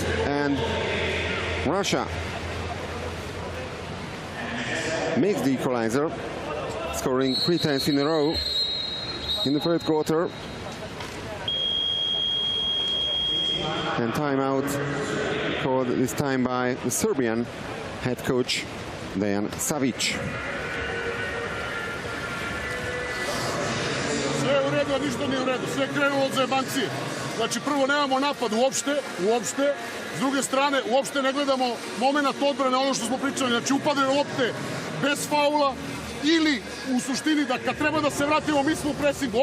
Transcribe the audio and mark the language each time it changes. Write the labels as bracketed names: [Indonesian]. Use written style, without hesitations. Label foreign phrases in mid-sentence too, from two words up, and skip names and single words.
[English] And Russia makes the equalizer, scoring 3 times in a row in the third quarter. And timeout called this time by the Serbian head coach Dejan Savic. [Serbian] Sve je u redu, a ništa nije u redu. Sve je krenulo od zajebancije. Znači, prvo nemamo napad uopšte. S druge strane, uopšte ne gledamo moment odbrane, ono što smo pričali. Znači, upadaju lopte bez faula ili u suštini da kad treba da se vratimo, mi smo u presingu.